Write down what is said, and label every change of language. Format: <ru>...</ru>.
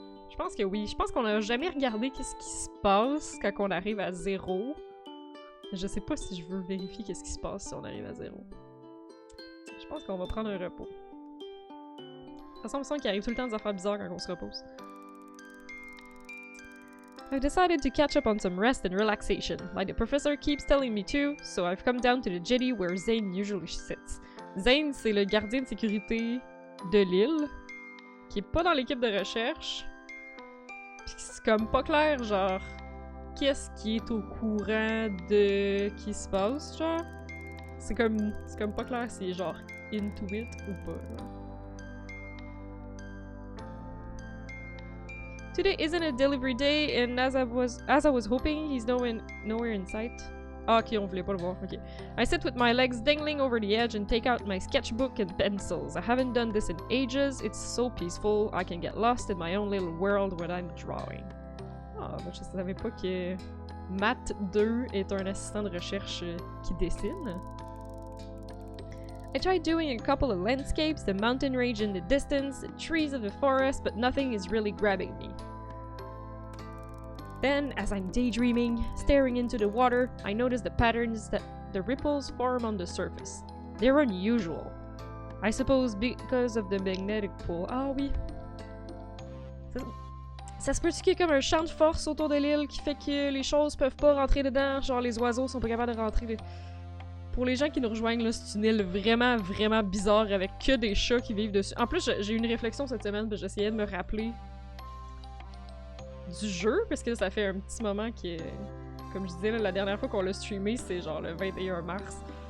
<fr>Je pense que oui. Je pense qu'on a jamais regardé qu'est-ce qui se passe quand on arrive à 0. Je sais pas si je veux vérifier qu'est-ce qui se passe si on arrive à 0. Je pense qu'on va prendre un repos. De toute façon, il me semble qu'il arrive tout le temps des affaires bizarres quand on se repose.</fr> <en>I've decided to catch up on some rest and relaxation, like the professor keeps telling me to, so I've come down to the jetty where Zane usually sits.</en> <fr>Zane, c'est le gardien de sécurité de l'île, qui est pas dans l'équipe de recherche. Pis c'est comme pas clair, genre, qu'est-ce qui est au courant de qui se passe, genre. C'est comme pas clair s'il est genre</fr> <en>into it</en> <fr>ou pas, genre.</fr> <en>Today isn't a delivery day, and as I was hoping, he's nowhere in sight.</en> <fr>Ah, ok, on voulait pas le voir, ok.</fr> <en>I sit with my legs dangling over the edge and take out my sketchbook and pencils. I haven't done this in ages, it's so peaceful, I can get lost in my own little world when I'm drawing.</en> <fr>Ah, bah je savais pas que Matt 2 est un assistant de recherche qui dessine.</fr> <en>I tried doing a couple of landscapes, the mountain range in the distance, the trees of the forest, but nothing is really grabbing me. Then, as I'm daydreaming, staring into the water, I notice the patterns that the ripples form on the surface. They're unusual. I suppose because of the magnetic pull.</en> <fr>Ah oui. Ça se peut qu'il y ait comme un champ de force autour de l'île qui fait que les choses peuvent pas rentrer dedans, genre les oiseaux sont pas capables de rentrer. Pour les gens qui nous rejoignent, là, c'est une île vraiment, vraiment bizarre avec que des chats qui vivent dessus. En plus, j'ai eu une réflexion cette semaine, parce que j'essayais de me rappeler du jeu, parce que ça fait un petit moment que, comme je disais, là, la dernière fois qu'on l'a streamé, c'est genre le 21 mars.</fr>